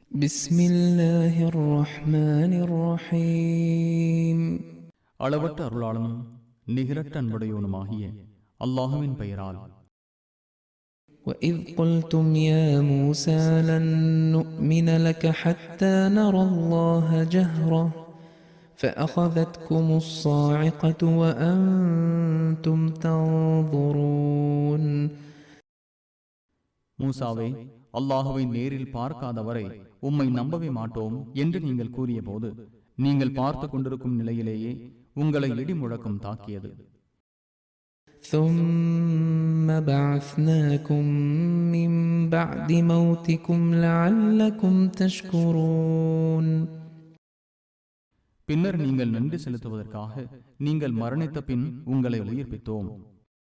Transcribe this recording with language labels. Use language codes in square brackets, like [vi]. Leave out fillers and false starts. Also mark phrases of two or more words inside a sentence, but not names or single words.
[ar] بسم الله الرحمن الرحيم [ta] அளவற்ற அருளாளனும் நிகரற்ற அன்புடையவனுமாகிய அல்லாஹுவின் பெயரால். [ar] وإذ قلتم يا موسى لن نؤمن لك حتى نرى الله جهرة فأخذتكم الصاعقة وأنتم تنظرون. [ta] மூசாவே, அல்லாஹுவை நேரில் பார்க்காதவரை உம்மை நம்பவே மாட்டோம் என்று நீங்கள் கூறிய போது, நீங்கள் பார்த்து கொண்டிருக்கும் நிலையிலேயே உங்களை இடி முழக்கம் தாக்கியது. [ar] ثم بعثناكم من بعد موتكم لعلكم تشكرون. [ta] பின்னர் நீங்கள் நன்றி செலுத்துவதற்காக நீங்கள் மரணித்த பின் உங்களை உயிர்ப்பித்தோம்.